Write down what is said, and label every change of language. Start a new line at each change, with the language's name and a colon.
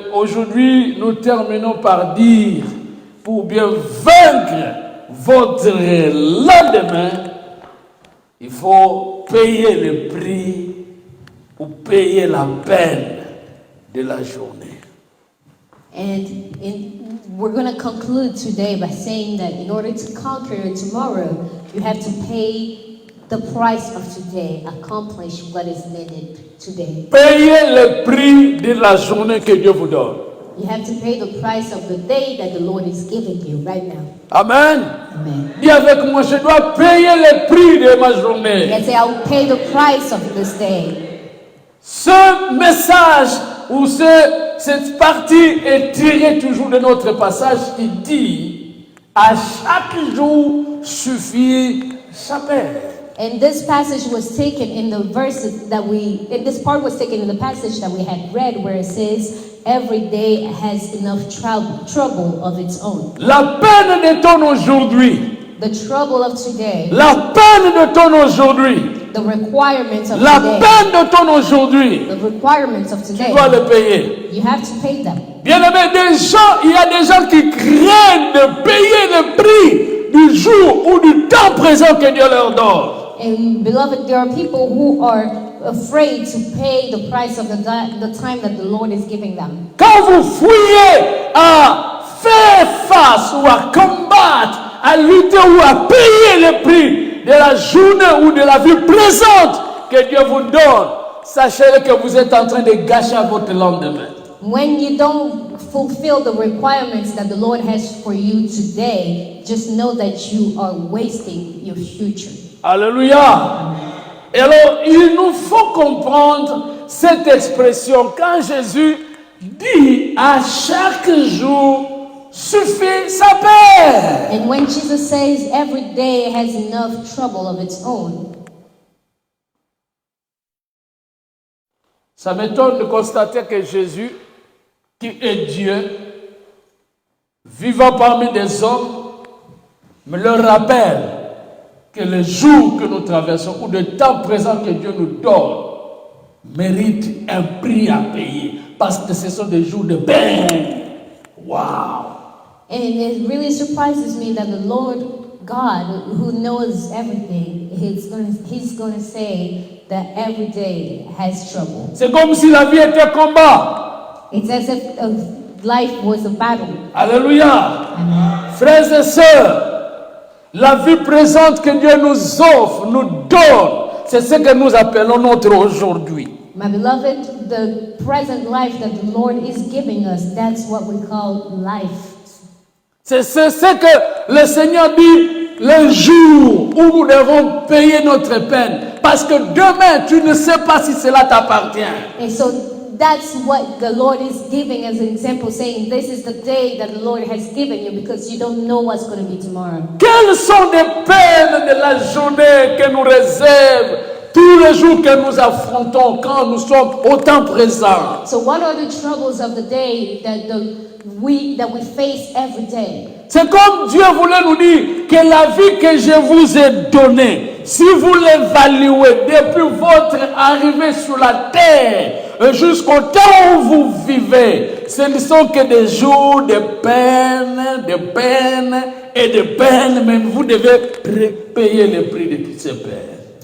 French: Aujourd'hui, nous terminons par dire, pour bien vaincre votre lendemain, il faut payer le prix ou payer la peine de la journée.
English: And we're going to conclude today by saying that in order to conquer tomorrow, you have to pay the price of today, accomplish what is needed today.
French: Payez le prix de la journée que Dieu vous donne.
English: You have to pay the price of the day that the Lord is giving you right now. Amen. Amen.
French: Dis avec moi, je dois payer le prix de ma journée.
English: Let's say, I will pay the price of this day.
French: Ce message ou cette partie est tirée toujours de notre passage qui dit à chaque jour suffit sa peine.
English: And this passage was taken in the verses that this part was taken in the passage that we had read where it says, every day has enough trouble of its own.
French: La peine de ton aujourd'hui.
English: The trouble of today.
French: La peine de ton aujourd'hui.
English: The requirements of
French: La
English: today.
French: peine de ton aujourd'hui.
English: The requirements of
French: Tu
English: today.
French: dois le payer.
English: You have to pay them.
French: Bien-aimé, il y a des gens qui craignent de payer le prix du jour ou du temps présent que Dieu leur donne.
English: And beloved, there are people who are afraid to pay the price of the time that the Lord is giving them.
French: Quand vous fouillez à faire face ou à combattre, à lutter ou à payer le prix de la journée ou de la vie présente que Dieu vous donne, sachez que vous êtes en train de gâcher votre lendemain.
English: When you don't fulfill the requirements that the Lord has for you today, just know that you are wasting your future. Alléluia.
French: Et alors, il nous faut comprendre cette expression quand Jésus dit à chaque jour suffit sa paix.
English: And when Jesus says every day has enough trouble of its own,
French: ça m'étonne de constater que Jésus, qui est Dieu, vivant parmi des hommes, me leur rappelle que le jour que nous traversons ou le temps présent que Dieu nous donne mérite un prix à payer parce que ce sont des jours de peine.
English: Wow! and it really surprises me that the Lord God, who knows everything, He's gonna say that every day has trouble.
French: C'est comme si la vie était un combat.
English: It's as if life was a battle. Alléluia! Amen.
French: Frères et sœurs, la vie présente que Dieu nous offre, nous donne, c'est ce que nous appelons notre aujourd'hui.
English: My beloved, the present life that the Lord is giving us, that's what we call life.
French: C'est ce que le Seigneur dit, le jour où nous devons payer notre peine. Parce que demain, tu ne sais pas si cela t'appartient.
English: And so that's what the Lord is giving as an example, saying this is the day that the Lord has given you because you don't know what's going to be tomorrow.
French: Quelles sont les peines de la journée que nous réserve tous les jours que nous affrontons quand nous sommes au temps présent?
English: So what are the troubles of the day that we face every day?
French: C'est comme Dieu voulait nous dire que la vie que je vous ai donnée, si vous l'évaluez depuis votre arrivée sur la terre jusqu'au temps où vous vivez, ce ne sont que des jours de peine et de peine, mais vous devez payer le prix de toutes ces peines.